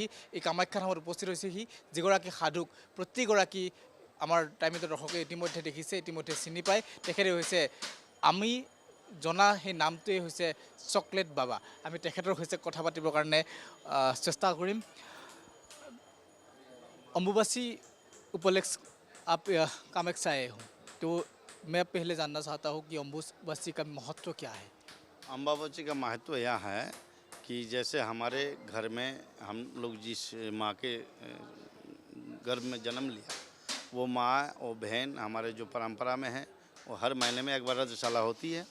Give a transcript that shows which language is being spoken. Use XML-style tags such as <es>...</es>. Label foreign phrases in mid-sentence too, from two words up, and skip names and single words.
<as>এই কামাখ্যা ধামত উপস্থিত হৈছেহি যিগৰাকী সাধুক প্ৰতিগৰাকী আমাৰ টাইমতে দৰ্শকে ইতিমধ্যে দেখিছে, ইতিমধ্যে চিনি পায়। তেখেতে হৈছে আমি জনা সেই নামটোৱেই হৈছে চকলেট বাবা। আমি তেখেতৰ হৈছে কথা পাতিবৰ কাৰণে চেষ্টা কৰিম।</as> <hi>अम्बुबासी उपलक्ष्य आप कामाख्या आए हो, तो मैं पहले जानना चाहता हूँ कि अम्बुबासी का महत्व क्या है। अम्बाबाची का महत्व यह है कि जैसे हमारे घर में हम लोग जिस माँ के गर्भ में जन्म लिया, वो माँ और बहन हमारे जो परंपरा में है, वो हर महीने में एक बार रथशाला होती है।</hi>